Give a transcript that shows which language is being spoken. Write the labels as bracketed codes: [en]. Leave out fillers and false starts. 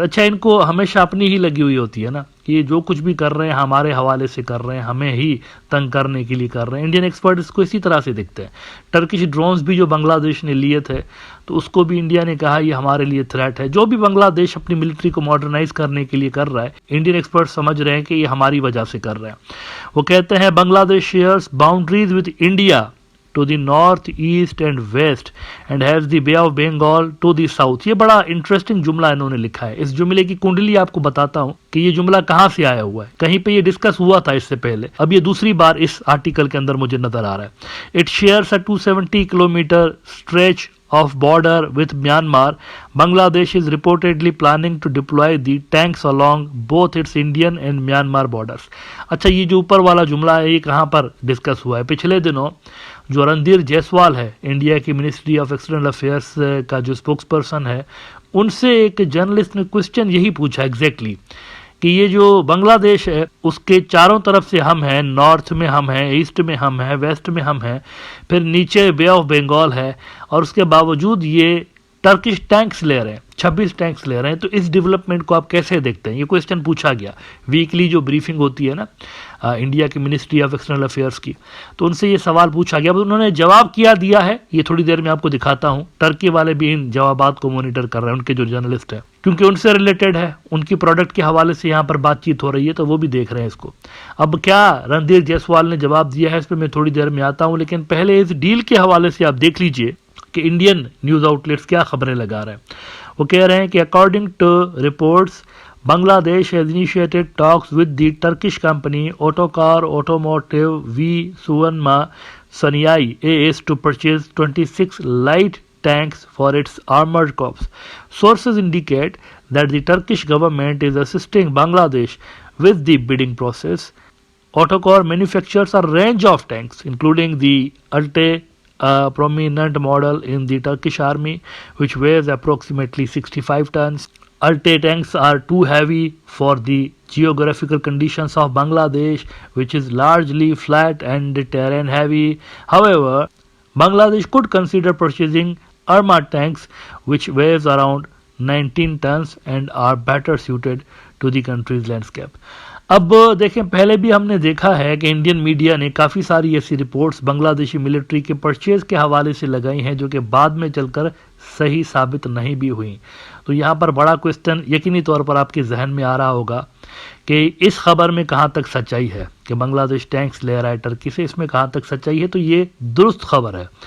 [ur] اچھا، ان کو ہمیشہ اپنی ہی لگی ہوئی ہوتی ہے نا کہ یہ جو کچھ بھی کر رہے ہیں ہمارے حوالے سے کر رہے ہیں، ہمیں ہی تنگ کرنے کے لیے کر رہے ہیں. انڈین ایکسپرٹ اس کو اسی طرح سے دیکھتے ہیں. ٹرکش ڈرونز بھی جو بنگلہ دیش نے لیے تھے تو اس کو بھی انڈیا نے کہا یہ ہمارے لیے تھریٹ ہے. جو بھی بنگلہ دیش اپنی ملٹری کو ماڈرنائز کرنے کے لیے کر رہا ہے، انڈین ایکسپرٹ سمجھ رہے ہیں کہ یہ ہماری وجہ سے کر رہے ہیں. وہ کہتے ہیں [en] Bangladesh shares boundaries with India to the north, east and west and has the Bay of Bengal to the south. [ur] یہ بڑا انٹرسٹنگ جملہ انہوں نے لکھا ہے. اس جملے کی کنڈلی آپ کو بتاتا ہوں کہ یہ جملہ کہاں سے آیا ہوا ہے. کہیں پہ یہ ڈسکس ہوا تھا اس سے پہلے، اب یہ دوسری بار اس آرٹیکل کے اندر مجھے نظر آ رہا ہے. [en] It shares a 270 kilometer stretch of border with Myanmar. Bangladesh is reportedly planning to deploy the tanks along both its Indian and Myanmar borders. [ur] اچھا، یہ جو اوپر والا جملہ ہے یہ کہاں پر ڈسکس ہوا ہے؟ پچھلے دنوں جو رندھیر جیسوال ہے، انڈیا کی منسٹری آف ایکسٹرنل افیئرس کا جو اسپوکس پرسن ہے، ان سے ایک جرنلسٹ نے کوشچن یہی پوچھا ایگزیکٹلی کہ یہ جو بنگلہ دیش ہے اس کے چاروں طرف سے ہم ہیں، نارتھ میں ہم ہیں، ایسٹ میں ہم ہیں، ویسٹ میں ہم ہیں، پھر نیچے بے آف بنگال ہے، اور اس کے باوجود یہ ٹرکش ٹینکس لے رہے ہیں، 26 ٹینکس لے رہے ہیں. تو اس ڈیولپمنٹ کو آپ کیسے دیکھتے ہیں؟ یہ کویسچن پوچھا گیا. ویکلی جو بریفنگ ہوتی ہے نا انڈیا کی منسٹری آف ایکسٹرنل افیئرس کی، تو ان سے یہ سوال پوچھا گیا. انہوں نے جواب کیا دیا ہے، یہ تھوڑی دیر میں آپ کو دکھاتا ہوں. ٹرکی والے بھی ان جوابات کو مانیٹر کر رہے ہیں، ان کے جو جرنلسٹ ہیں، کیونکہ ان سے ریلیٹڈ ہے، ان کی پروڈکٹ کے حوالے سے یہاں پر بات چیت ہو رہی ہے، تو وہ بھی دیکھ رہے ہیں اس کو. اب کیا رندھیر جیسوال نے جواب دیا ہے اس پہ میں تھوڑی دیر میں آتا ہوں، لیکن پہلے اس ڈیل کے حوالے سے آپ دیکھ لیجئے کہ انڈین نیوز آؤٹ لیٹس کیا خبریں لگا رہے ہیں. وہ کہہ رہے ہیں کہ [en] According to reports Bangladesh has initiated talks with the Turkish company Otokar Automotive V Suvarna Sanyai AS to purchase 26 light tanks for its armored corps. Sources indicate that the Turkish government is assisting Bangladesh with the bidding process. Otokar manufactures a range of tanks, including the Alte, a prominent model in the Turkish army, which weighs approximately 65 tons. Alte tanks are too heavy for the geographical conditions of Bangladesh, which is largely flat and terrain heavy. However, Bangladesh could consider purchasing armored tanks, which weighs around 19 tons and are better suited to the country's landscape. [ur] اب دیکھیں، پہلے بھی ہم نے دیکھا ہے کہ Indian media نے کافی ساری ایسی رپورٹس بنگلہ دیشی ملٹری کے پرچیز کے حوالے سے لگائی ہیں جو کہ بعد میں چل کر صحیح ثابت نہیں بھی ہوئیں. تو یہاں پر بڑا کوسچن یقینی طور پر آپ کے ذہن میں آ رہا ہوگا کہ اس خبر میں کہاں تک سچائی ہے کہ بنگلہ دیش ٹینکس لے رہا ہے ٹرکی سے، اس میں کہاں تک سچائی ہے. تو یہ درست خبر ہے.